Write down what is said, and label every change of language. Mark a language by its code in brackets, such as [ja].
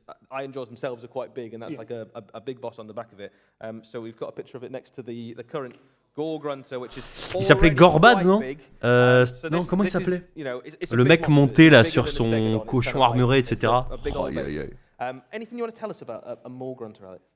[en] Iron Jaws themselves are quite big, and that's like a big boss on the back of it. So we've got a picture of it next to the current Gore Grunter, which is. [fr] Il s'appelait Gorbad, non? Non, comment il s'appelait? Le mec monté là sur son cochon armuré, etc. Oh, aïe, aïe, aïe. [en] Anything you want to tell us about a Maw Grunter, Alex?